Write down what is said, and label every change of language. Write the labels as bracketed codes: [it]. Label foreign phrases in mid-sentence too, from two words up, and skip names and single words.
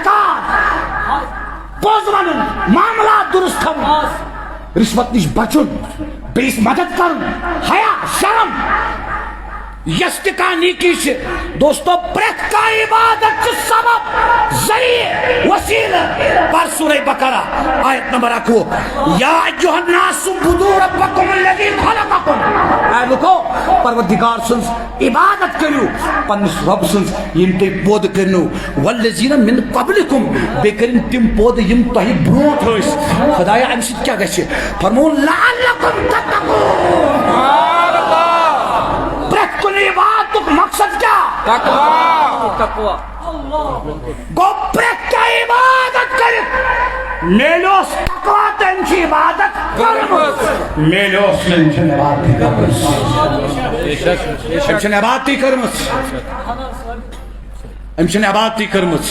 [ks] زکات، پوٚز ونُن، معاملات درست تھاوُن، رشوت نِش بچُن، بیٚیِس مدد کرُن، حیا، شرم، یس تہِ کانٛہہ نیکی چھِ دوستو پرٛٮ۪تھ کانٛہہ عبادت چھِ سبب، ذریعہ، وسیلہٕ۔ پر سورہ بقرہ آیت نمبر 21، [ar] یا ایھا الناس اعبدوا ربکم الذی خلقکم، [ks] اے لوکو پروردگار سٕنٛز عبادت کٔرِو پننِس رۄب سٕنٛز ییٚمۍ تۄہہِ پٲدٕ کٔرنو، [ar] والذین من قبلکم، [ks] بیٚیہِ کٔرِنۍ تِم پٲدٕ یِم تۄہہِ برونٛٹھ ٲسۍ، خدایا امہِ سۭتۍ کیٛاہ گژھِ فرمووُن [ar] لعلکم تتقون، [ks] پرٛٮ۪تھ کُنہِ عبادتُک مقصد کیٛاہ؟ تقوا، گوٚو پرٛٮ۪تھ کانٛہہ عبادت کٔرِتھ میلیوس تقوا تہٕ أمۍ چھِ عبادت کٔرمٕژ، میلیوس نہٕ أمۍ چھَنہٕ عبادتٕے کٔرمٕژ، أمۍ چھَنہٕ عبادتٕے کٔرمٕژ، أمۍ چھَنہٕ عبادتٕے کٔرمٕژ۔